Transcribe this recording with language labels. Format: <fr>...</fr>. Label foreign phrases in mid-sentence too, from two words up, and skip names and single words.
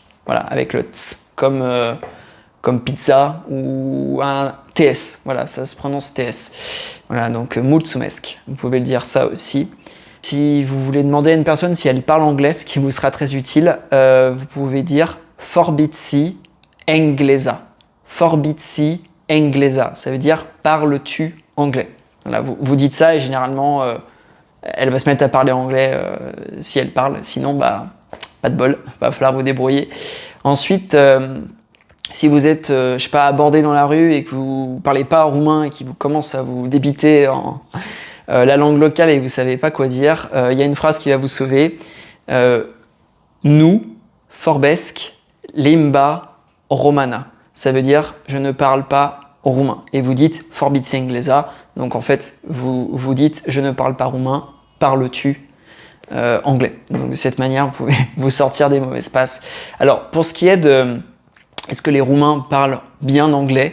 <fr>Voilà, avec le ts, comme pizza ou un TS. Voilà, ça se prononce TS. Voilà, donc mulțumesc. Vous pouvez le dire ça aussi. Si vous voulez demander à une personne si elle parle anglais, ce qui vous sera très utile, vous pouvez dire</fr> <ro>forbiți engleza. Forbiți engleza.</ro> <fr>Ça veut dire parles-tu anglais. Voilà, vous dites ça et généralement elle va se mettre à parler anglais si elle parle. Sinon, bah, pas de bol, va falloir vous débrouiller. Ensuite, si vous êtes, je sais pas, abordé dans la rue et que vous parlez pas roumain et qu'il vous commence à vous débiter en la langue locale et que vous savez pas quoi dire, y a une phrase qui va vous sauver.</fr> <ro>Nu vorbesc limba romana.</ro> <fr>Ça veut dire je ne parle pas roumain. Et vous dites</fr> <ro>forbiți engleza.</ro> <fr>Donc en fait, vous dites je ne parle pas roumain, parles-tu anglais. Donc de cette manière, vous pouvez vous sortir des mauvaises passes. Alors pour ce qui est de est-ce que les Roumains parlent bien anglais?</fr>